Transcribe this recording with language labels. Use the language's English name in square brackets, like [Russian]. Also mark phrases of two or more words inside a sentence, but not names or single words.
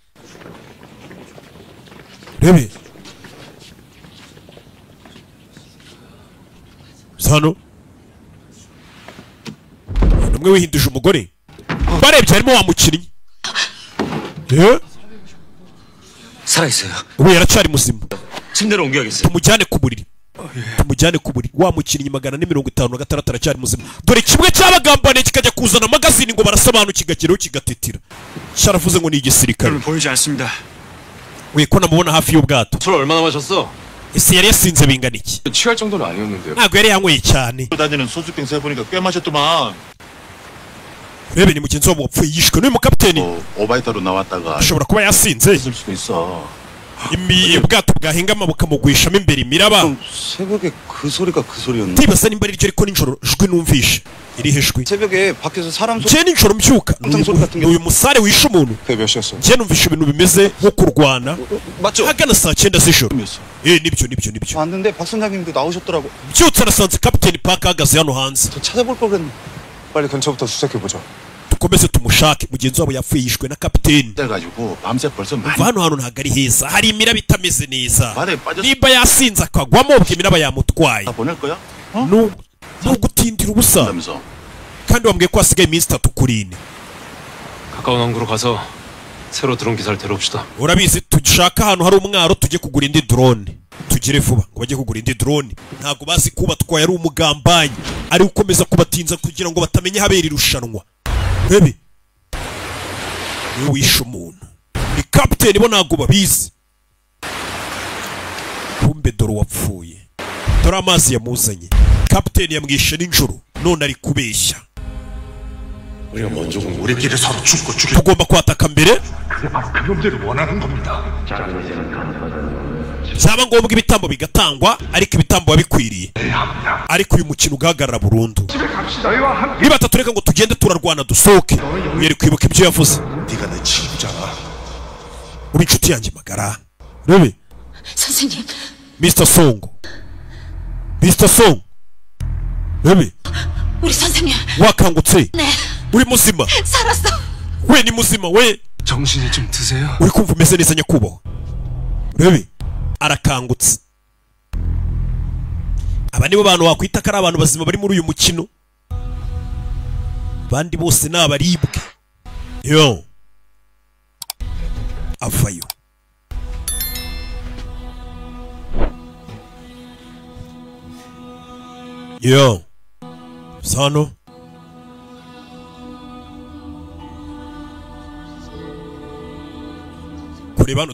[Kinyarwanda] Rebe. Sano. Numwe wihinduje umugore. Barebye harimo wa mukinnyi. [Korean] 살아있어요. [Kinyarwanda] We yaracari muzima. [Korean] 침대로 옮겨야겠어요. [Kinyarwanda] Tumujyane ku buriri. Wa mukinnyi 456 aracari muzima. Dore kimwe cy'abagambane kikajya kuzana magazine ngo barasobanura kigakiraho kigatetira. Cyaravuze ngo ni igisirikare. [Korean] 보이지 않습니다. [Kinyarwanda] We ko namubona hafi y'ubwato. [Korean] 술 얼마나 마셨어? [Kinyarwanda] Ese yari yasinze bingana iki? [Korean] 취할 정도는 아니었는데요. [Kinyarwanda] Ntabwo yari yanyweye cyane. [Korean] 다니는 소주병 세 보니까 꽤 마셨더만. [Kinyarwanda] Rebe ni mugenzi wabo wapfuye yishwe n'uyu mukapiteni. [Korean] 오바이터로 나왔다가 [Kinyarwanda] ashobora kuba yasinze. [Korean] 있을 수도 있어. [Kinyarwanda] Ubwato bwahingama bukamugwishamo imbere imiraba. [Korean] 새벽에 그 소리가 그 소리였는데. [Kinyarwanda] Ndibaza nimba ari ryo ariko nijoro jwi numvishe. Iri hejwi. [Korean] 새벽에 밖에서 사람 소리. [Kinyarwanda] Je nijoro mbyuka. Uyu musare wishe umuntu. [Korean] 몇 시였어? [Kinyarwanda] Je numvishe ibintu bimeze nko kurwana. [Korean] 맞죠? [Kinyarwanda] Hagana saa 9 z'ijoro. Nibyo. [Korean] 왔는데 박 선장님도 나오셨더라고. [Kinyarwanda] Byutse nasanze Captain Park ahagaze hano hanze. [Korean] 저 찾아볼 걸 그랬네. 빨리 근처부터 수색해 보자. [Kinyarwanda] Dukomeze tumushake mugenzi wabo yapfuye yishwe na kapiteni. [Korean] 그래가지고 밤새 벌써 [Kinyarwanda] Hano ntabwo ari heza. Hari imiraba itameze neza. [Korean] 말에 빠졌어. [Kinyarwanda] Niba yasinze akagwamo ubwo imiraba yamutwaye. [Korean] 다 보낼 거야? [Kinyarwanda] Gutindira ubusa. [Korean] 그러면서 [Kinyarwanda] Kandi wambwiye ko hasigaye iminsi 3 kuri 4. [Korean] 가까운 항구로 가서 새로 들어온 기사를 데려옵시다. [Kinyarwanda] Urabizi tushaka ahantu hari umwaro tujye kugura indi drone. Tugire vuba ngo bajye kugura indi drone. Ntago bazi kuba twaye ari umugambanyi. Ari ukomeza kubatinza kugira ngo batamenye habera irushanwa. Bebe. niwe wishe umuntu ni kapiteni bo ntabwo babizi kumbe dore wapfuye dore amazi yamuzanye kapiteni yamwishe nijoro none ari kubeshya [Korean] 우리가 먼저 우리끼리 서로 죽고 죽여. [Kinyarwanda] tugomba kwataka mbere [Korean] 그게 바로 그 놈들이 원하는 겁니다. [Kinyarwanda] byaba ngombwa ibitambo bigatangwa ariko ibitambo bikwiriye ariko uyu mukino ugahagarara burundu niba tatureka ngo tugende turarwana dusohoke mwere kwibuka ibyo yavuze [Korean] 네가 내 친구잖아. [Kinyarwanda] uri inshuti yanjye magara rebe [Korean] 선생님, [Kinyarwanda] Mr. Song rebe [Korean] 우리 선생님. [Kinyarwanda] wakangutse [Korean] 네, [Kinyarwanda] uri muzima [Korean] 살았어. [Kinyarwanda] we ni muzima we [Korean] 정신이 좀 드세요. [Kinyarwanda] uri kumva umeze neza nyakubahwa rebe arakangutse aba nibo bantu wakwita ko ari abantu bazima bari muri uyu mukino abandi bose ni abaribwe yo avayo yo sano kureba hano